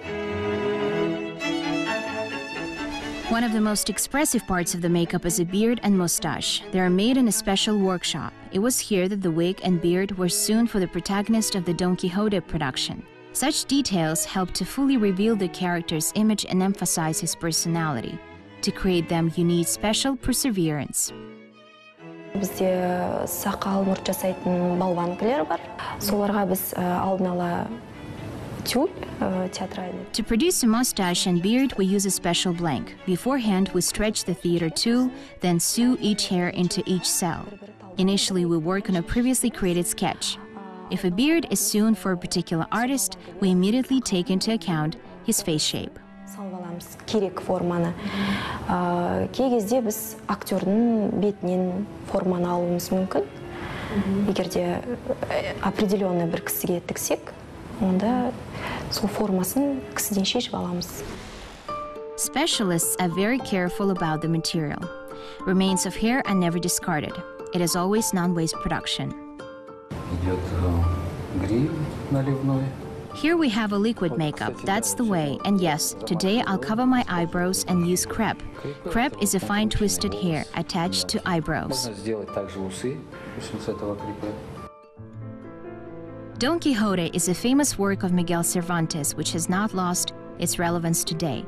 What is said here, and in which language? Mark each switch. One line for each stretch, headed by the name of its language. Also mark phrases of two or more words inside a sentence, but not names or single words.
English: One of the most expressive parts of the makeup is a beard and mustache. They are made in a special workshop. It was here that the wig and beard were sewn for the protagonist of the Don Quixote production. Such details help to fully reveal the character's image and emphasize his personality. To create them, you need special perseverance.
Kazakh: Бізде сақал мұрт жасайтын балванкілер бар. Соларға біз алдын ала
Russian: тюль театральный.
English: To produce a mustache and beard, we use a special blank. Beforehand, we stretch the theater tool, then sew each hair into each cell. Initially, we work on a previously created sketch. If a beard is sewn for a particular artist, we immediately take into account his face shape.
Kazakh: Салып аламыз керек форманы. Кей кезде біз актердің бетінен форманы алуымыз мүмкін. Егер де определенный бір кісіге тіксек, онда сол формасын кісіден шешіп аламыз.
English: Specialists are very careful about the material. Remains of hair are never discarded. It is always non-waste production.
Russian: Идет грим наливной.
English: Here we have a liquid makeup, that's the way. And yes, today I'll cover my eyebrows and use crepe. Crepe is a fine twisted hair attached to eyebrows. Don Quixote is a famous work of Miguel Cervantes which has not lost its relevance today.